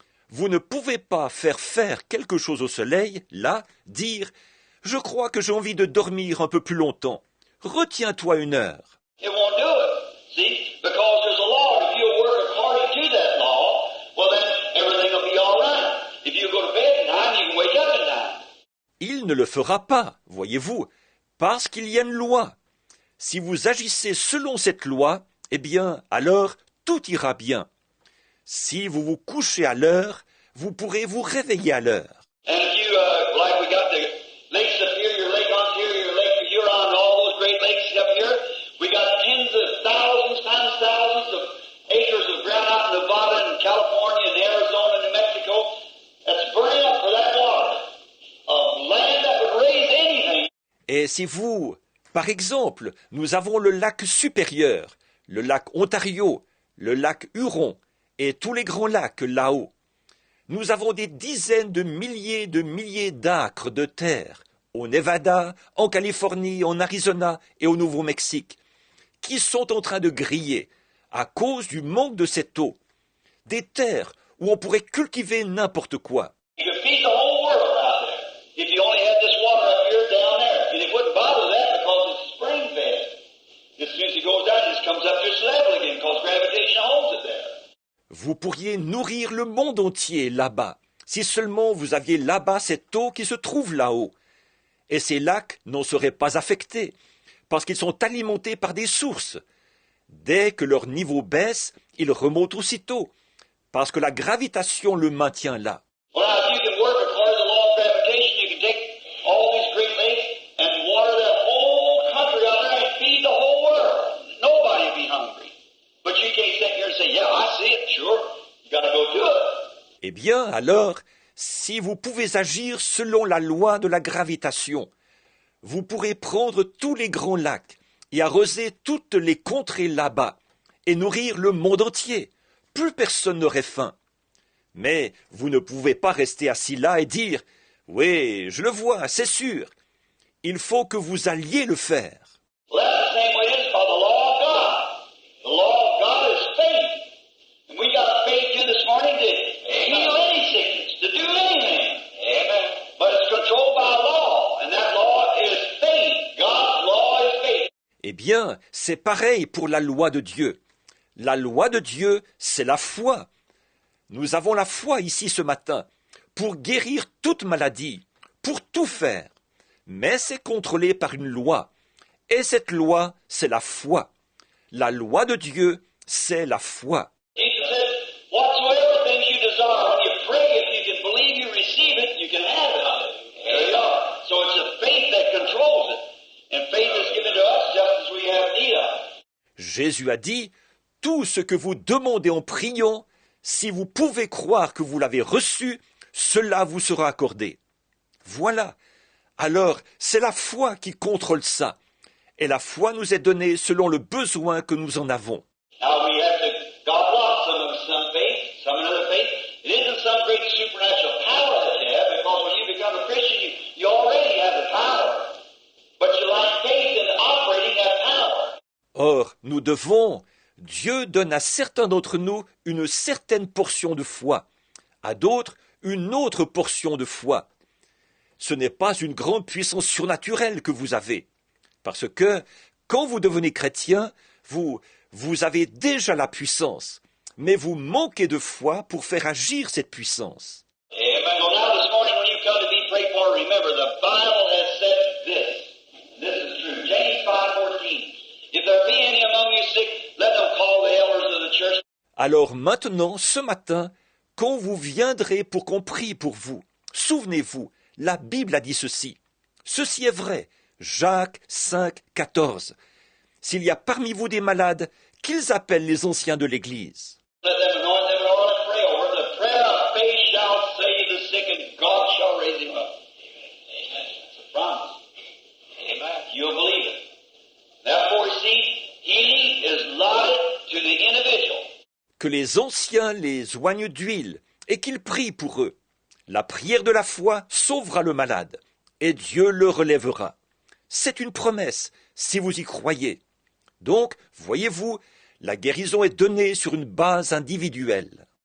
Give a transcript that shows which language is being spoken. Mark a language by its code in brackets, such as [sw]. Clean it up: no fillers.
[fr] Vous ne pouvez pas faire quelque chose au soleil, là, dire « Je crois que j'ai envie de dormir un peu plus longtemps. Retiens-toi une heure. » [en] It won't do it. See? Because there's a law. If you work according to that law, well then everything will be all right. If you go to bed at 9, you can wake up at 9. [fr] Il ne le fera pas, voyez-vous, parce qu'il y a une loi. Si vous agissez selon cette loi, eh bien, alors tout ira bien. Si vous vous couchez à l'heure, vous pourrez vous réveiller à l'heure. [en] And if you, like we got the Lake Superior, Lake Ontario, Lake Huron, and all those great lakes up here, we got tens of thousands times thousands of acres of ground out in Nevada and California and Arizona and New Mexico that's burning up for that water. A land that would raise anything. [fr] Et si vous, par exemple, nous avons le lac supérieur, le lac Ontario, le lac Huron et tous les grands lacs là-haut, nous avons des dizaines de milliers d'acres de terre au Nevada, en Californie, en Arizona et au Nouveau-Mexique, qui sont en train de griller à cause du manque de cette eau. Des terres où on pourrait cultiver n'importe quoi. [en] You could feed the whole world out there if you only had this water up here down there. And it wouldn't bother that because it's spring fed. As soon as it goes down, it just comes up to its level again because gravitation holds it there. [fr] Vous pourriez nourrir le monde entier là-bas, si seulement vous aviez là-bas cette eau qui se trouve là-haut. Et ces lacs n'en seraient pas affectés, parce qu'ils sont alimentés par des sources. Dès que leur niveau baisse, ils remontent aussitôt, parce que la gravitation le maintient là. [en] Well, now, if you can work according to the law of gravitation, you can take all these great lakes and water that whole country out there and feed the whole world. Nobody will be hungry. But you can't sit here and say, yeah, I see it, sure. You got to go do it. [fr] Eh bien, alors, si vous pouvez agir selon la loi de la gravitation, vous pourrez prendre tous les grands lacs et arroser toutes les contrées là-bas et nourrir le monde entier. Plus personne n'aurait faim. Mais vous ne pouvez pas rester assis là et dire « Oui, je le vois, c'est sûr. » Il faut que vous alliez le faire. [en] Well, that's the same way it is by the law of God. The law of God is faith. And we got faith here this morning to heal any sickness, to do anything. Amen. But it's controlled by law, and that law is faith. God's law is faith. [fr] Eh bien, c'est pareil pour la loi de Dieu. La loi de Dieu, c'est la foi. Nous avons la foi ici ce matin pour guérir toute maladie, pour tout faire. Mais c'est contrôlé par une loi. Et cette loi, c'est la foi. La loi de Dieu, c'est la foi. [en] Jesus said, whatsoever things you desire, when you pray, if you can believe you receive it, you can have it. There you are. So it's the faith that controls it. And faith is given to us just as we have need of it. [fr] Jésus a dit, « Tout ce que vous demandez en priant, si vous pouvez croire que vous l'avez reçu, cela vous sera accordé. » Voilà. Alors, c'est la foi qui contrôle ça. Et la foi nous est donnée selon le besoin que nous en avons. [en] Now we have to, God wants some of us, some faith, some another faith. It isn't some great supernatural power that you have, because when you become a Christian, you already have the power. But you lack faith in operating that power. [fr] Or, nous devons, Dieu donne à certains d'entre nous une certaine portion de foi, à d'autres une autre portion de foi. Ce n'est pas une grande puissance surnaturelle que vous avez, parce que quand vous devenez chrétien, vous avez déjà la puissance, mais vous manquez de foi pour faire agir cette puissance. [en] Amen. Well, now this morning when you come to be prayed for, remember the Bible has said this. This is true. James 5:14. If there be any among you sick, let them call the elders of the church. [fr] Alors maintenant, ce matin, quand vous viendrez pour qu'on prie pour vous, souvenez-vous, la Bible a dit ceci. Ceci est vrai. Jacques 5, 14. S'il y a parmi vous des malades, qu'ils appellent les anciens de l'Église. [en] Let them anoint them in oil and pray over them. The prayer of faith shall save the sick, and God shall raise him up. Amen. It's a promise. Amen. You'll believe it. Therefore, see, healing is allotted to the individual. [fr] Que les anciens les oignent d'huile et qu'ils prient pour eux. La prière de la foi sauvera le malade, et Dieu le relèvera. C'est une promesse, si vous y croyez. Donc, voyez-vous, la guérison est donnée sur une base individuelle.